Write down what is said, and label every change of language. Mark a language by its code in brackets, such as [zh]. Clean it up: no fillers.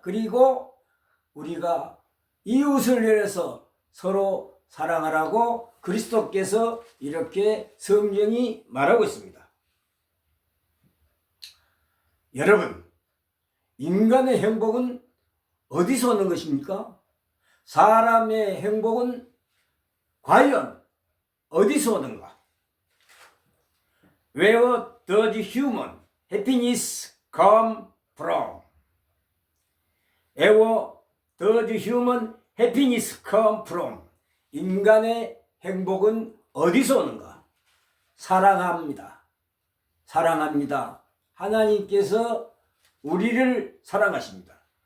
[ko] 그리고 우리가 이웃을 위해서 서로 사랑하라고 그리스도께서 이렇게 성경이 말하고 있습니다. 여러분, 인간의 행복은 어디서 오는 것입니까? 사람의 행복은 과연 어디서 오는가? [en] Where does human happiness come from? Where does human happiness come from? [ko] 인간의 행복은 어디서 오는가? 사랑합니다. 사랑합니다. 하나님께서 우리를 사랑하십니다.